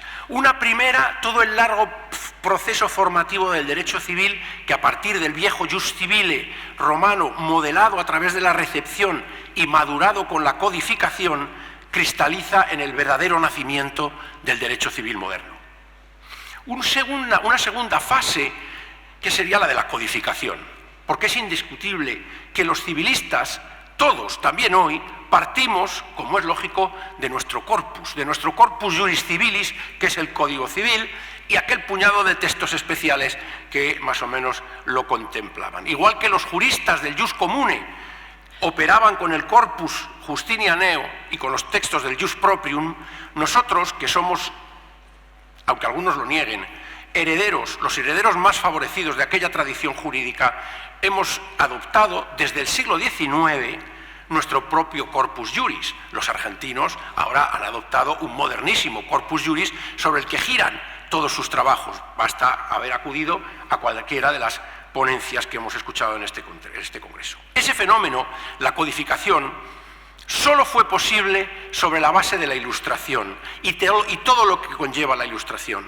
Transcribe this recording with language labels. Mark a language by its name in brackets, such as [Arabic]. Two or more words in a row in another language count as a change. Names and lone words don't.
[Spanish] Una primera, todo el largo proceso formativo del derecho civil que a partir del viejo [Latin] jus civile [Spanish] romano, modelado a través de la recepción y madurado con la codificación, cristaliza en el verdadero nacimiento del derecho civil moderno. Una segunda fase que sería la de la codificación, porque es indiscutible que los civilistas, todos, también hoy, partimos, como es lógico, de nuestro [Latin] corpus juris civilis, [Spanish] que es el Código Civil, y aquel puñado de textos especiales que más o menos lo contemplaban. Igual que los juristas del [Latin] jus comune [Spanish] operaban con el corpus justinianeo y con los textos del [Latin] jus proprium, [Spanish] nosotros, que somos, aunque algunos lo nieguen, los herederos más favorecidos de aquella tradición jurídica, hemos adoptado desde el siglo XIX nuestro propio [Latin] corpus juris. [Spanish] Los argentinos ahora han adoptado un modernísimo [Latin] corpus juris [Spanish] sobre el que giran todos sus trabajos. Basta haber acudido a cualquiera de las ponencias que hemos escuchado en este congreso. Ese fenómeno, la codificación, solo fue posible sobre la base de la Ilustración y todo lo que conlleva la Ilustración.